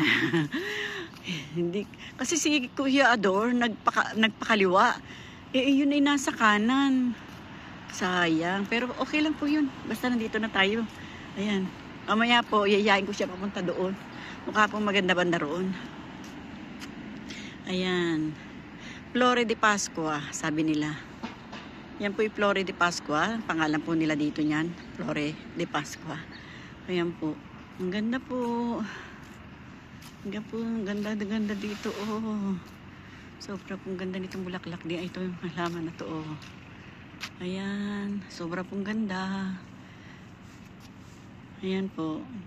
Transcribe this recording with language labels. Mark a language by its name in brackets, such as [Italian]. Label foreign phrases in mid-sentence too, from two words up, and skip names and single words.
[Filipino] Hindi, kasi si Kuya Ador nagpakaliwa. Yun ay nasa kanan. Sayang. Pero okay lang po yun. Basta nandito na tayo. Ayan. Mamaya po, yayain ko siya papunta doon. Mukha pong maganda banda roon. Ayan. [Spanish] Flore de Pascua, [Filipino] sabi nila. Yan po yung [Spanish] Flore de Pascua. [Filipino] Pangalan po nila dito niyan. [Spanish] Flore de Pascua. [Filipino] Ayan po. Ang ganda po. Ang ganda dito. Oh. Sobra pong ganda nitong bulaklak. Ito yung halaman na to. Oh. Ayan. Sobra pong ganda. Ayan po.